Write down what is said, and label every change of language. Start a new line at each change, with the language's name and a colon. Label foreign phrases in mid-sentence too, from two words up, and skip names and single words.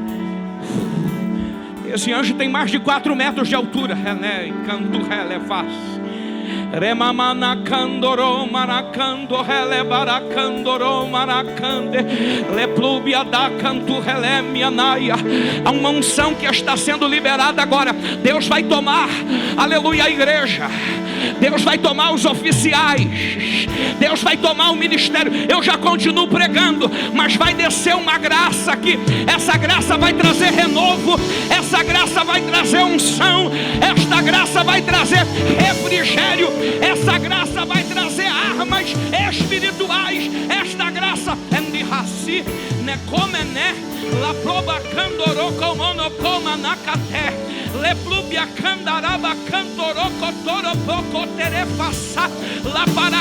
Portuguese: Esse anjo tem mais de 4 metros de altura. Remamana-candoro maracando hele baracandoro maracande leplubia da canto hele mianaia. Há uma unção que está sendo liberada agora. Deus vai tomar, aleluia, a igreja. Deus vai tomar os oficiais. Deus vai tomar o ministério. Eu já continuo pregando, mas vai descer uma graça aqui. Essa graça vai trazer renovo. Essa graça vai trazer unção. Esta graça vai trazer refrigério. Essa graça vai trazer armas espirituais. Esta graça é de raci, ne come né, la proba candoro como coma na caté, le plubia candaraba cantoro cotoro poco terefassa lá para.